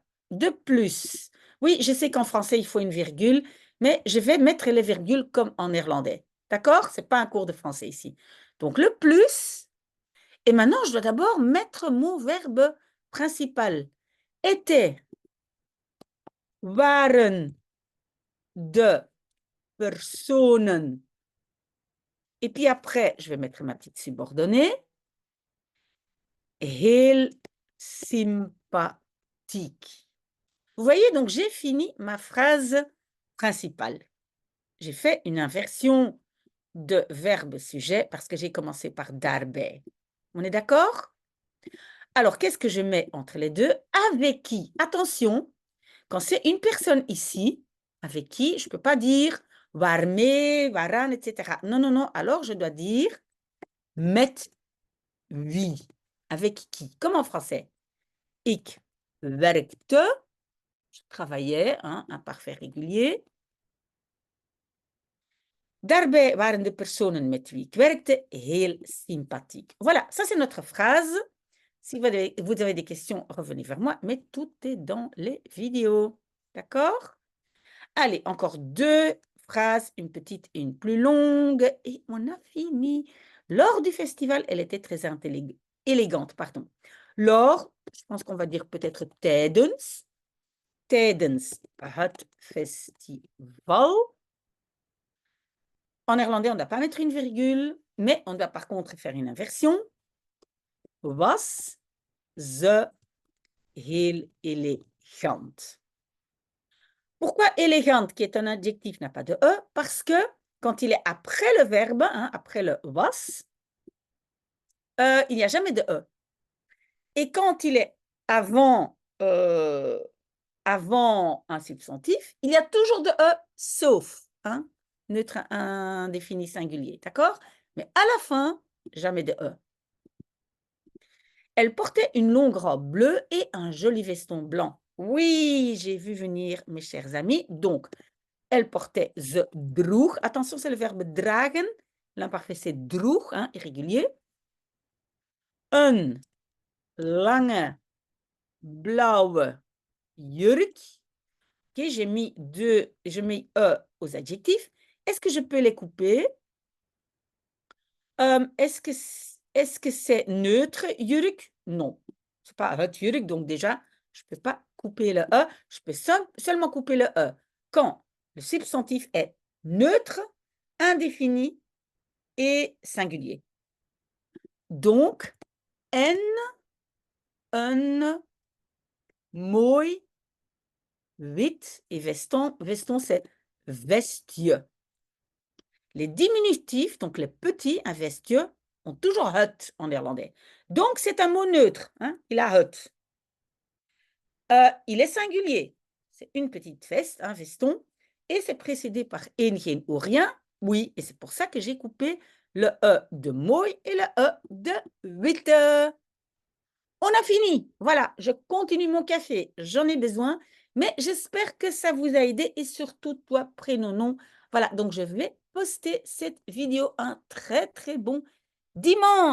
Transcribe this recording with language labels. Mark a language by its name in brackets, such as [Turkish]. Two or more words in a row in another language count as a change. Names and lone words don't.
[French] De plus. Oui, je sais qu'en français, il faut une virgule, mais je vais mettre les virgules comme en néerlandais. D'accord? Ce n'est pas un cours de français ici. Donc, le plus. Et maintenant, je dois d'abord mettre mon verbe principal. Était, [Dutch] waren de personen. [French] Et puis après, je vais mettre ma petite subordonnée. [Dutch] Heel sympathique. [French] Vous voyez, donc j'ai fini ma phrase principale. J'ai fait une inversion de verbe-sujet parce que j'ai commencé par daarbij. On est d'accord? Alors, qu'est-ce que je mets entre les deux? Avec qui? Attention, quand c'est une personne ici, avec qui, je ne peux pas dire [Dutch] waarmee, waaraan, [French] etc. Non, non, non. Alors, je dois dire [Dutch] met wie. [French] Avec qui? Comme en français. [Dutch] Ik werkte, [French] je travaillais, hein, imparfait régulier. [Dutch] Daarbij waren de personen met wie ik werkte heel sympathiek. [French] Voilà, ça c'est notre phrase. Si vous avez des questions, revenez vers moi, mais tout est dans les vidéos. D'accord? Allez, encore 2 phrases, une petite et une plus longue, et on a fini. Lors du festival, elle était très élégante. Pardon. Lors, je pense qu'on va dire peut-être tijdens. [Dutch] Tijdens het festival. [French] En néerlandais, on ne doit pas mettre une virgule, mais on doit par contre faire une inversion. [Dutch] Was ze heel elegant. [French] Pourquoi élégante, qui est un adjectif, n'a pas de E? Parce que quand il est après le verbe, hein, après le was, il n'y a jamais de E. Et quand il est avant un substantif, il y a toujours de E, sauf neutre indéfini singulier, d'accord? Mais à la fin, jamais de E. Elle portait une longue robe bleue et un joli veston blanc. Oui, j'ai vu venir mes chers amis. Donc, elle portait [Dutch] ze droeg. [French] Attention, c'est le verbe dragen. L'imparfait, c'est droeg, hein, irrégulier. [Dutch] Een lange blauwe jurk. [French] Okay, j'ai mis E aux adjectifs. Est-ce que je peux les couper? Est-ce que c'est neutre, jurk? Non. Ce n'est pas [Dutch] het jurk, [French] donc déjà, je ne peux pas couper le E. Je peux seulement couper le E quand le substantif est neutre, indéfini et singulier. Donc, [Dutch] een mooi wit [French] et veston. Veston, c'est vestje. Les diminutifs, donc les petits, un vestje, ont toujours het en néerlandais. Donc, c'est un mot neutre. Hein? Il a het. Il est singulier. C'est une petite veste, un veston. Et c'est précédé par een, geen ou rien. Oui, et c'est pour ça que j'ai coupé le E de mooi et le E de witte. On a fini. Voilà, je continue mon café. J'en ai besoin. Mais j'espère que ça vous a aidé. Et surtout, toi, prénom, nom. Voilà, donc je vais poster cette vidéo un très, très bon dimanche.